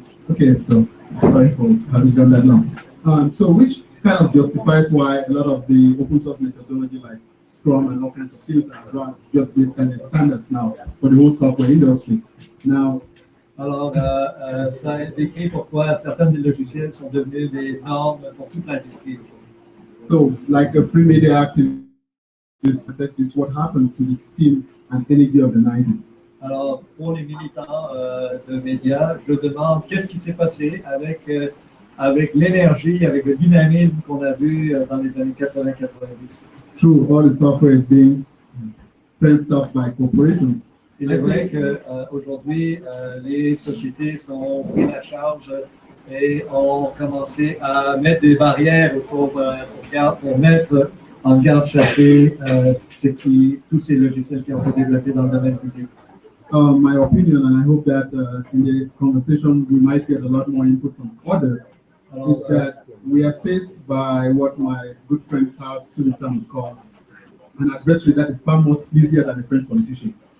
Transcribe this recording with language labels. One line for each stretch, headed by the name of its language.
English: Okay, so sorry for having done that now. So which kind of justifies why a lot of the open source methodology like Scrum and all kinds of things are run just based on the standards now for the whole software industry. Now,
French: alors, ça décrit pourquoi certains des logiciels sont devenus des normes pour toute l'industrie.
English: So, like a free media activist, that is what happened to the steam and energy of the 90s.
French: Alors, pour les militants de médias, je demande qu'est-ce qui s'est passé avec l'énergie, avec le dynamisme qu'on a vu dans les années 80-90.
English: True, all the software is being fenced off by corporations.
French: Il est vrai qu'aujourd'hui, les sociétés sont pris la charge et ont commencé à mettre des barrières pour mettre en garde-chassé tous ces logiciels qui ont été développés dans le domaine public.
English: My opinion, and I hope that in the conversation we might get a lot more input from others, is that we are faced by what my good friend Charles would call an adversary that is far more easier than a French politician.